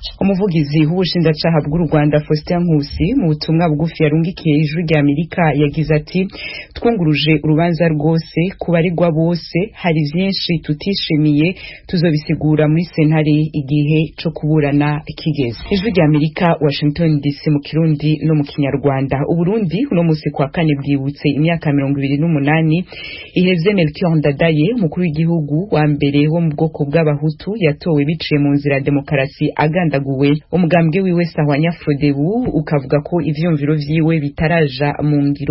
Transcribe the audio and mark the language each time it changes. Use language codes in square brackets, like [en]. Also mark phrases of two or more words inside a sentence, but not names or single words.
[rn] Umuvugizi w'ubushinjacyaha bw'u Rwanda Faustin Nkusi mu butumwa bugufi yarungikiye Ijwi ry'Amerika yagize ati twunguruje urubanza rwose kubaregwa bose, hari byinshi tutishimiye, tuzobisigura muri sentare igihe cyo kuburana kigeze. Ijwi ry'Amerika, Washington DC mu Kirundi no mu Kinyarwanda. Uburundi uno musi kwa kane bwibutse imyaka 28 iheze Melchior Ndadaye, umukuru w'igihugu wa mbere wo mu bwoko bw'abahutu yatowe biciye mu nzira demokarasi agandaguwe. Umugambwe wiwe Sahwanya Frodebu ukavuga ko ivyumviro vyiwe bitaraja mu ngiro.